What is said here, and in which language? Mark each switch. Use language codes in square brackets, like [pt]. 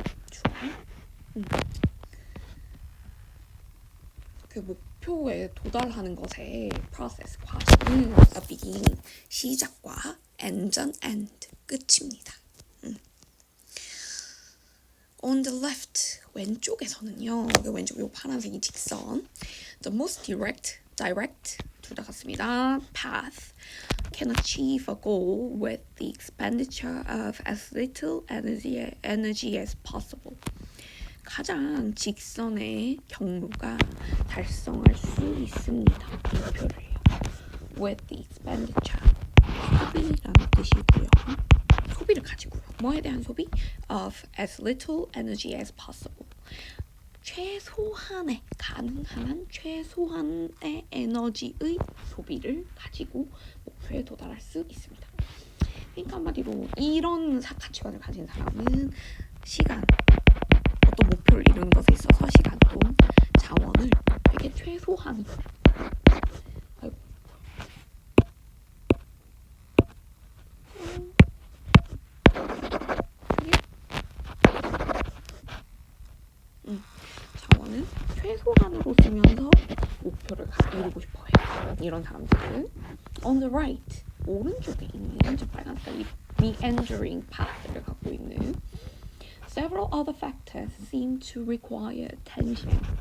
[ko] 주어. 그 목표에 도달하는 것의 process 과정은 [en] a beginning [ko] 시작과 end 끝입니다. [en] On the left [ko] 왼쪽에서는요. 여기 왼쪽 요 파란색이 직선. [en] The most direct [ko] 둘 다 같습니다. [en] path can achieve a goal with the expenditure of as little energy as possible. [ko] 가장 직선의 경로가 달성할 수 있습니다. 목표를요. with the expenditure 소비라는 뜻이고요. 소비를 가지고요. 뭐에 대한 소비? [en] of as little energy as possible. [ko] 최소한의 가능한 최소한의 에너지의 소비를 가지고 목표에 도달할 수 있습니다. 그러니까 한마디로 이런 가치관을 가진 사람은 시간, 어떤 목표를 이루는 것에 있어서 시간 또는 자원을 되게 최소한 자원은 최소한으로 쓰면서 목표를 이루고 싶어요. 이런 사람들은 [en] on the right [ko] 오른쪽에 있는 저 빨간색 [en] meandering path를 [ko] 갖고 있는 [en] several other factors seem to require attention.